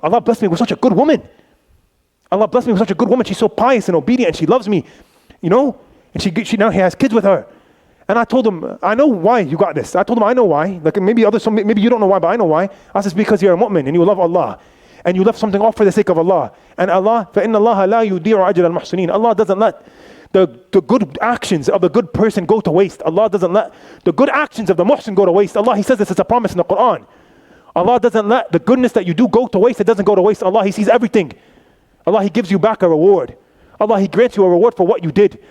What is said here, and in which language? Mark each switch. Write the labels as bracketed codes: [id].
[en] Allah blessed me with such a good woman. Allah blessed me with such a good woman. She's so pious and obedient and she loves me, you know? And she now he has kids with her. And I told him, I know why you got this. I told him, I know why. Like maybe maybe you don't know why, but I know why. I said, it's because you're a mu'min and you love Allah. And you left something off for the sake of Allah. [ar] And Allah, فَإِنَّ اللَّهَ لَا يُضِيعُ أَجْرَ الْمُحْسِنِينَ. [en] Allah doesn't let the good actions of the good person go to waste. Allah doesn't let the good actions of the muhsin go to waste. Allah, He says this as a promise in the Quran. Allah doesn't let the goodness that you do go to waste. It doesn't go to waste. Allah, He sees everything. Allah, He gives you back a reward. Allah, He grants you a reward for what you did.